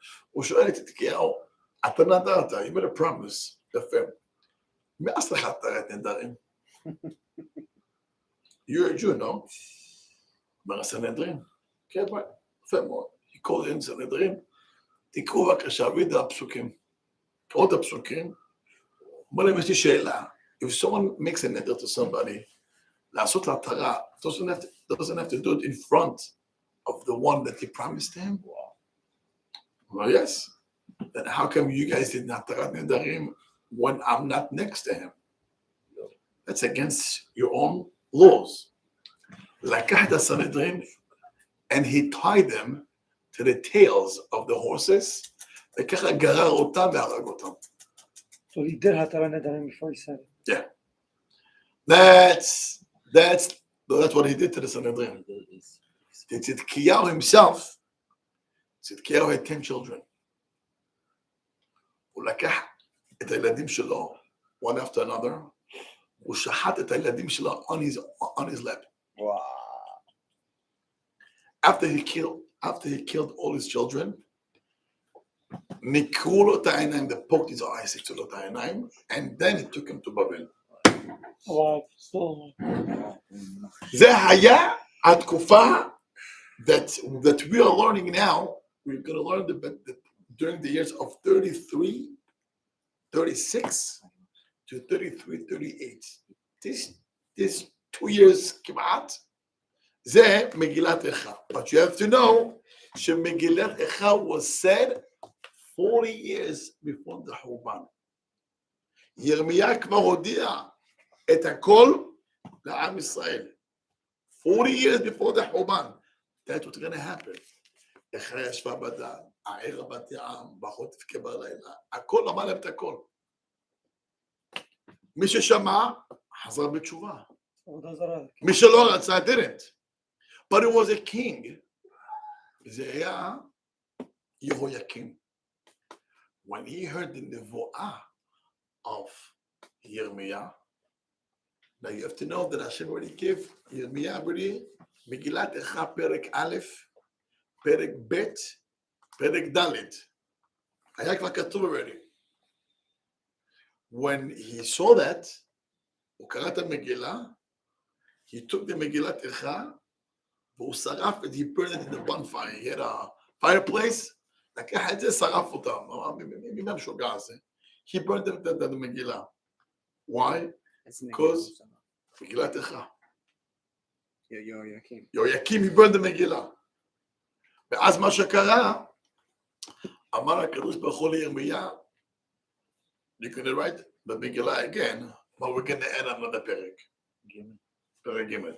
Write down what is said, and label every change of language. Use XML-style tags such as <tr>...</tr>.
<he>הוא שואל את צדקיהו, אתה נדרת,</he> <en>you made a promise,</en> <he>יפה. מי עשה לך תרת נדרים?</he> <en>You're a Jew, no?</en> <he>אומר הסנהדרין, כן, יפה מאוד.</he> <en>he called in</en> <he>סנהדרין, תקראו בבקשה, וידע הפסוקים. קראו את הפסוקים, אומר להם, יש לי שאלה,</he> <en>if someone makes a neder to somebody,</en> <he>לעשות להתרה,</he> <en>doesn't have to do it in front of the one that he promised him? Well, yes. Then how come you guys did natarat nedarim when I'm not next to him? That's against your own laws.</en> <he>לקח את הסנהדרין,</he> <en>and he tied them to the tails of the horses,</en> <he>וככה גרר אותם והרג אותם.</he> <en>So he did Hatorah Nedarim before he said it. Yeah. That's what he did to the Sanhedrin. Tzidkiyahu himself, Tzidkiyahu had 10 children.</en> <he>הוא לקח את הילדים שלו,</he> <en>one after another,</en> <he>הוא שחט את הילדים שלו</he> <en>on his lap. Wow. After he killed all his children,</en> <he>נקרו לו את העיניים,</he> <en>they poked his eyes,</en> <he>סיצו לו את העיניים,</he> <en>and then he took him to בבל.</en> <he>וואו, סטור. זה היה התקופה</he> <en>that we are learning now. We're going to learn during the years of 33, 36 to 33, 38. This 2 years</en> <he>כמעט, זה מגילת איכה.</he> <en>But you have to know שמגילת איכה was said 40 years before the חורבן.</en> <he>ירמיה כבר הודיע את הכל לעם ישראל.</he> <en>40 years before the חורבן. That's what's going to happen.</en> <he>איכה ישבה בדן, העיר בת העם, ברכות תבכה בלילה. הכל אמר להם את הכל. מי ששמע, חזר בתשובה. מי שלא רצה,</he> <en>didn't. But it was a king.</en> <he>זה היה יהויקים.</he> <en>When he heard the nevoah of Yirmiyah, now you have to know that Hashem already gave Yirmiyah already Megillat Eicha Perek Aleph, Perek Bet, Perek Dalet.</en> <he>היה כבר כתוב already.</he> <en>When he saw that,</en> <he>הוא קרא את המגילה,</he> <en>he took the Megillat Eicha,</en> <he>והוא שרף את,</he> <en>he burned it in the bonfire. He had a fireplace,</en> <he>לקח את זה, שרף אותם. מי מהמשוגע הזה?</he> <en>He burned it in the מגילה. Why? Because מגילת איכה. יהויקים, he burned the מגילה.</en> <he>ואז מה שקרה, אמר הקדוש ברוך הוא לירמיה,</he> <en>you're going to write the מגילה again, but we're going to add another פרק. פרק ג'.</en>